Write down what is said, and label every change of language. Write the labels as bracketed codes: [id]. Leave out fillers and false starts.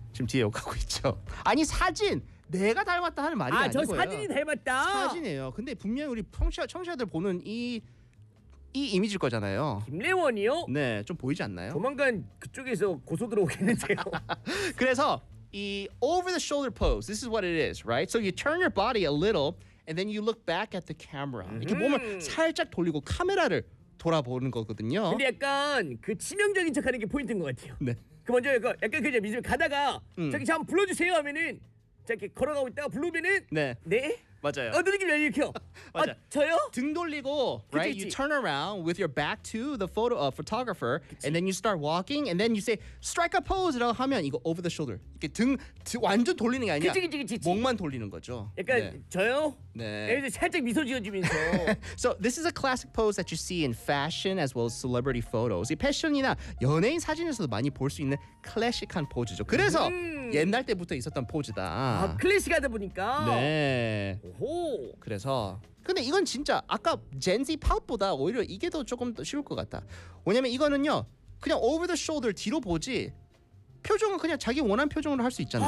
[ko] 지금 뒤에 욕하고 있죠. 아니 사진 내가 닮았다 하는 말이 아니고요. 아 저 사진이 닮았다. 사진이에요. 근데 분명 우리 청취자들 보는 이 이미지일 거잖아요. 김래원이요? 네, 좀 보이지 않나요? 조만간 그쪽에서 고소 들어오겠는데요. 그래서 이 [en] over the shoulder pose. This is what it is, right? So you turn your body a little and then you look back at the camera. [ko] 이렇게 몸을 살짝 돌리고 카메라를 돌아보는 거거든요. 근데 약간 그 치명적인 척하는 게 포인트인 것 같아요. 네. 그 먼저 약간 그 이제 미즈 가다가 저기 잠 불러주세요 하면은 저렇게 걸어가고 있다가 불러오면은 네. 네 맞아요. 느낌이 왜 이렇게요? 맞아. 아, 저요? 등 돌리고 그치, [en] right [ko] 그치. [en] You turn around with your back to the photo photographer 그치. And then you start walking and then you say strike a pose [ko] 라고 하면 이거 [en] over the shoulder [ko] 이렇게 등 완전 돌리는 게 아니야. 그치. 목만 돌리는 거죠. 약간 네. 저요? 네. 여기서 살짝 미소 지어주면서. [en] So this is a classic pose that you see in fashion as well as celebrity photos. [ko] 이 패션이나 연예인 사진에서도 많이 볼 수 있는 클래식한 포즈죠. 그래서 옛날 때부터 있었던 포즈다. 아 클래식하다 보니까. 네. 오호. 그래서 근데 이건 진짜 아까 젠지 팝보다 오히려 이게 더 조금 더 쉬울 것 같다. 왜냐면 이거는요 그냥 [en] over the shoulder [ko] 뒤로 보지 표정은 그냥 자기 원하는 표정으로 할 수 있잖아요.